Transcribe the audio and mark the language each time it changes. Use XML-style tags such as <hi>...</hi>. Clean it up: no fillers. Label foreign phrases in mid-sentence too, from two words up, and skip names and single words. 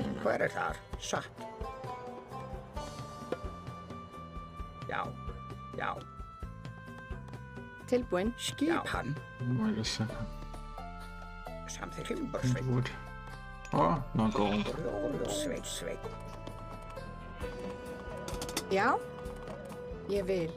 <is>Hver er þar? Satt. Já, já. Tilbúin. Skipan.</is> <en>Wait a second.</en> <is>Samþykkt. Timbursveit.</is> <en>Wood. Oh, not gold.</en> <is>Grjótsveit. Já. Ég vil.</is>